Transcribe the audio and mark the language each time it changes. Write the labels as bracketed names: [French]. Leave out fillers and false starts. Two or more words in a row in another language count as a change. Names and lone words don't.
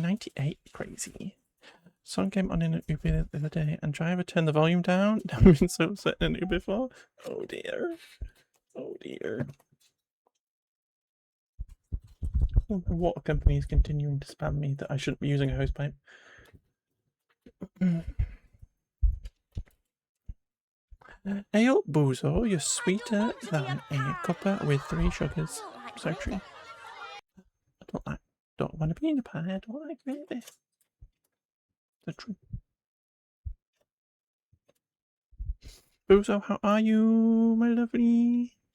[English] 98. Crazy. Song came on in an Uber the other day, and driver turned the volume down. I've been so upset in an Uber before. Oh dear. Oh dear. Oh, the water company is continuing to spam me that I shouldn't be using a hosepipe. Ale Bozo, you're sweeter than a cuppa with 3 sugars. So true. I don't want to be in a pie. I don't like this. So true. Bozo, how are you, my lovely?